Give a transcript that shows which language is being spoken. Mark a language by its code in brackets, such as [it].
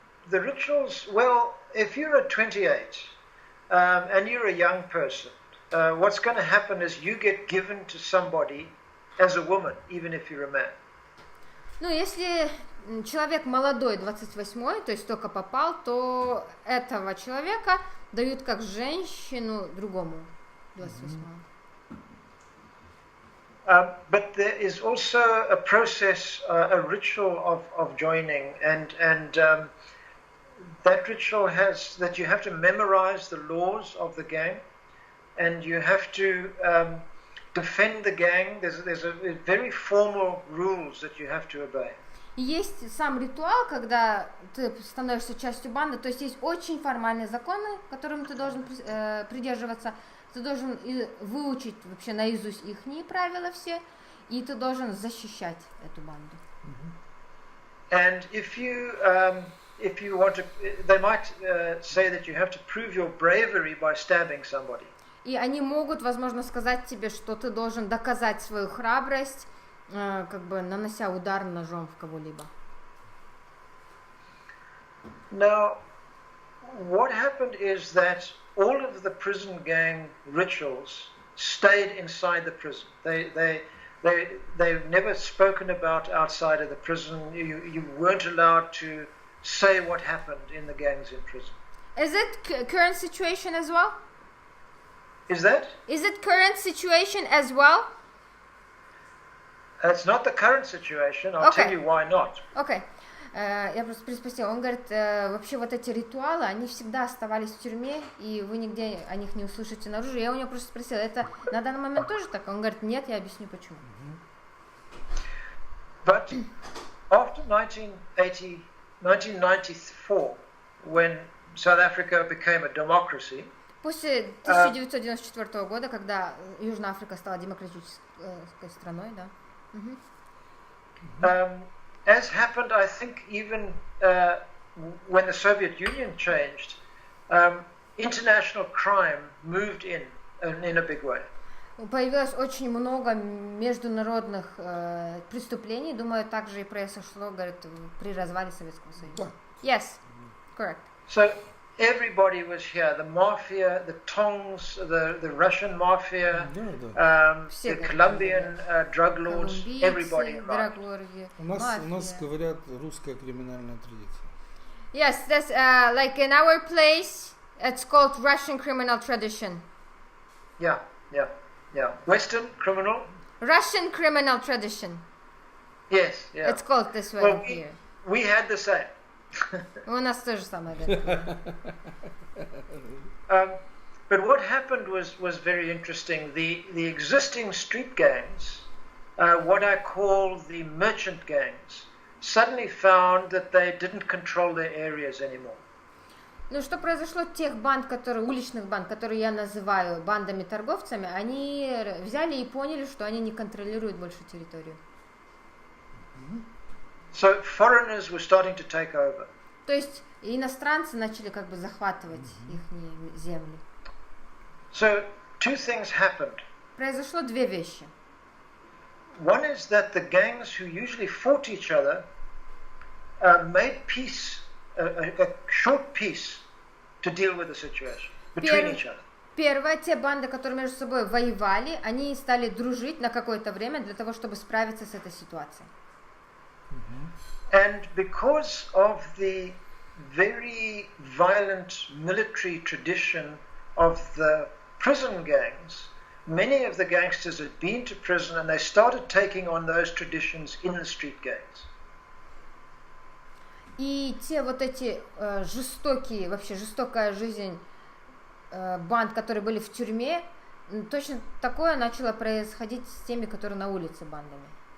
[en] The rituals, well, if you're at 28 and you're a young person, what's going to happen is you get given to somebody as a woman, even if you're a man. [ru] Ну, если человек молодой, 28-й, то есть только попал, то этого человека дают как женщину другому 28-му. [en] But there is also a process, a ritual of joining, and that ritual has that you have to memorize the laws of the gang, and you have to defend the gang. There's a very formal rules that you have to obey. [ru] И есть сам ритуал, когда ты становишься частью банды, то есть есть очень формальные законы, которым ты должен придерживаться, ты должен выучить вообще наизусть ихние правила все, и ты должен защищать эту банду. [en] And if you want to, they might say that you have to prove your bravery by stabbing somebody. [ru] И они могут, возможно, сказать тебе, что ты должен доказать свою храбрость, как бы нанося удар ножом в кого-либо. [en] Now, what happened is that all of the prison gang rituals stayed inside the prison. They've never spoken about outside of the prison. You weren't allowed to say what happened in the gangs in prison. Is it current situation as well? Is that? Is it current situation as well? It's not the current situation. I'll tell you why not. [ru] Окей. Я просто переспросила. Он говорит, вообще вот эти ритуалы, они всегда оставались в тюрьме, и вы нигде о них не услышите наружу. Я у него просто спросила, это на данный момент тоже так? Он говорит, нет, я объясню почему. [en] But after 1994, when South Africa became a democracy, [ru] После 1994 года, когда Южная Африка стала демократической страной, да. [en] As happened, I think, even when the Soviet Union changed, international crime moved in a big way. [ru] Появилось очень много международных преступлений. Думаю, также и произошло, говорит, при развале Советского Союза. [en] Yes, correct. So everybody was here. The mafia, the Tongs, the Russian mafia, the Colombian drug lords, everybody arrived. [ru] У нас говорят русская криминальная традиция. [en] Yes, that's like in our place, it's called Russian criminal tradition. Yeah. Western criminal. Russian criminal tradition. Yes, yeah. It's called this way Well, here. we had the same. [ru] У нас то же самое. [en] But what happened was very interesting. The existing street gangs, what I call the merchant gangs, suddenly found that they didn't control their areas anymore. [ru] Ну, что произошло тех банд, уличных банд, которые я называю бандами-торговцами, они взяли и поняли, что они не контролируют больше территорию. [en] So foreigners were starting to take over. [ru] То есть иностранцы начали как бы захватывать их земли. [en] So two things happened. [ru] Произошло две вещи. [en] One is that the gangs who usually fought each other made peace, a short peace, to deal with the situation between each other. [ru] Первое, те банды, которые между собой воевали, они стали дружить на какое-то время для того, чтобы справиться с этой ситуацией. [en] And because of the very violent military tradition of the prison gangs, many of the gangsters had been to prison and they started taking on those traditions in the street gangs. [ru] И те вот эти жестокие, вообще жестокая жизнь банд, которые были в тюрьме, точно такое начало происходить с теми, которые на улице бандами.